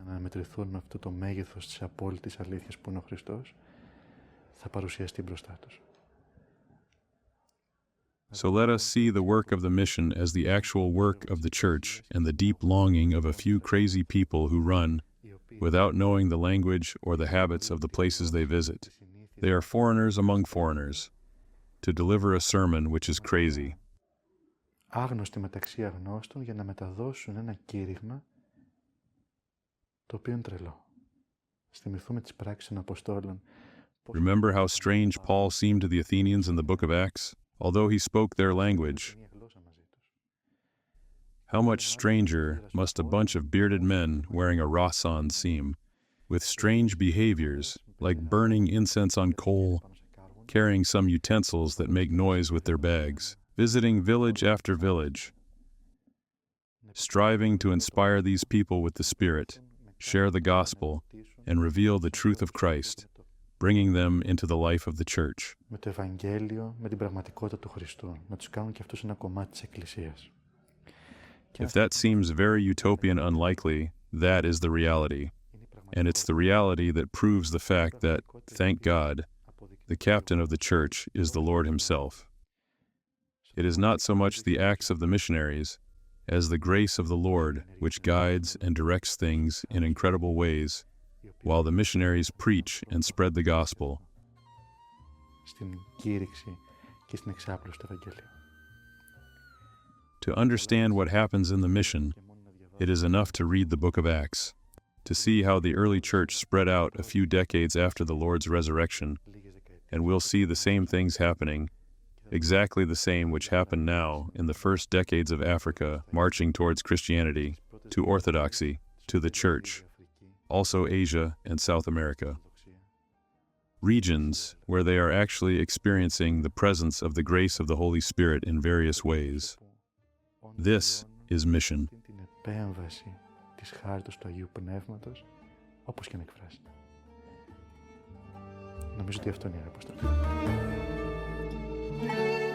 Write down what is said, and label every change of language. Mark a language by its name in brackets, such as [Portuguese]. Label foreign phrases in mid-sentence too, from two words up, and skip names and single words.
[English] So let us see the work of the mission as the actual work of the church and the deep longing of a few crazy people who run, without knowing the language or the habits of the places they visit. They are foreigners among foreigners, to deliver a sermon which is crazy. [Greek] Άγνωστοι μεταξύ αγνώστων για να μεταδώσουν ένα κήρυγμα το οποίο είναι τρελό. Θυμηθούμε τις πράξεις των Αποστόλων. [English] Remember how strange Paul seemed to the Athenians in the book of Acts, although he spoke their language. How much stranger must a bunch of bearded men wearing a rasan seem, with strange behaviors, like burning incense on coal, carrying some utensils that make noise with their bags, visiting village after village, striving to inspire these people with the Spirit, share the gospel, and reveal the truth of Christ, bringing them into the life of the church. [Greek] Με το Ευαγγέλιο, με την πραγματικότητα του Χριστού, να τους κάνουν και αυτούς ένα κομμάτι της Εκκλησίας. [English] If that seems very utopian unlikely, that is the reality. And it's the reality that proves the fact that, thank God, the captain of the church is the Lord himself. It is not so much the acts of the missionaries as the grace of the Lord which guides and directs things in incredible ways, while the missionaries preach and spread the gospel. [Greek] Στην κήρυξη και στην εξάπλωση του Ευαγγελίου. [English] To understand what happens in the mission, it is enough to read the book of Acts, to see how the early church spread out a few decades after the Lord's resurrection, and we'll see the same things happening, exactly the same which happened now in the first decades of Africa, marching towards Christianity, to Orthodoxy, to the Church, also Asia and South America. Regions where they are actually experiencing the presence of the grace of the Holy Spirit in various ways. This is mission. [Greek] Την επέμβαση της χάριτος του Αγίου Πνεύματος, όπως και να εκφράσετε. Νομίζω ότι αυτό είναι η Αποστολή.